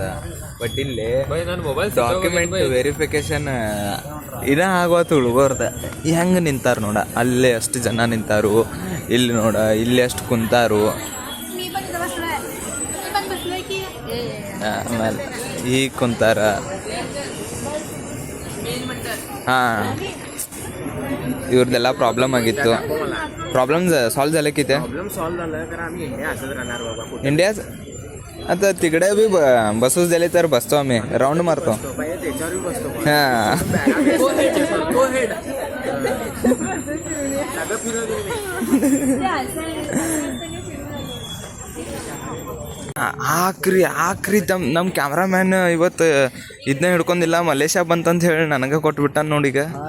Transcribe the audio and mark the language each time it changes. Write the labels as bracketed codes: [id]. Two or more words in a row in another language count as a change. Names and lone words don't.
[kn] ಬಟ್ ಇಲ್ಲಿ ಡಾಕ್ಯುಮೆಂಟ್ ವೆರಿಫಿಕೇಶನ್ ಆಗೋತು ಹುಡುಗರ್ದ. ಹೆಂಗೆ ನಿಂತಾರು ನೋಡ, ಅಲ್ಲೇ ಅಷ್ಟು ಜನ ನಿಂತಾರು, ಇಲ್ಲಿ ನೋಡ ಇಲ್ಲಿ ಅಷ್ಟು ಕುಂತಾರು. ಆಮೇಲೆ ಈಗ ಕುಂತಾರ. ಹಾಂ, ಇವ್ರದೇಲ ಪ್ರಾಬ್ಲಮ್ ಆಗಿತ್ತು. [en] problem solve [mr] झाले की ते [en] problem solve [mr] झालं तर आम्ही इंडिया असंच राहणार बाबा. इंडिया आता तिकडे बी बसूच दिले तर बसतो आम्ही, राऊंड मारतो. त्याच्यावर बसतो. हां, [kn] ಆಕ್ರಿ ನಮ್ಮ ಕ್ಯಾಮ್ರಾಮ್ಯಾನ್ ಇವತ್ತು ಇದನ್ನ ಹಿಡ್ಕೊಂಡಿಲ್ಲ, ಮಲೇಷ್ಯಾ ಬಂತಂತ ಹೇಳಿ ನನಗೆ ಕೊಟ್ಬಿಟ್ಟ ನೋಡೀಗ.